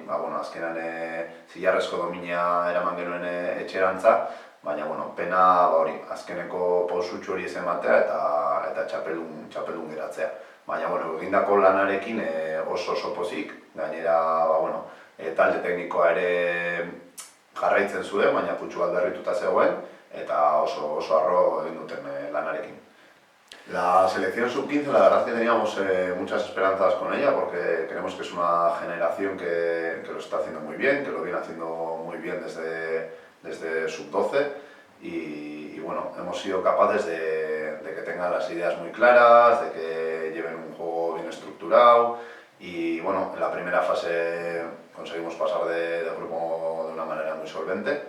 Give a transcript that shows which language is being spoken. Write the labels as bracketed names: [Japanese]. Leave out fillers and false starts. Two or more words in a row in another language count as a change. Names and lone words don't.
[Basque] Azkenean zilarrezko domina eraman genuen etxerantza, baina pena hori azkeneko pausutxu hori ez ematea eta txapeldun geratzea. Baina egindako lanarekin oso pozik, gainera talde teknikoa ere jarraitzen zuen, baina putxu bat berrituta zegoen, eta oso harro egin duten lanarekin. [Spanish] La selección sub-15, la verdad es que teníamos muchas esperanzas con ella porque creemos que es una generación que lo está haciendo muy bien, que lo viene haciendo muy bien desde sub-12 y hemos sido capaces de que tengan las ideas muy claras, de que lleven un juego bien estructurado y en la primera fase conseguimos pasar de grupo de una manera muy solvente.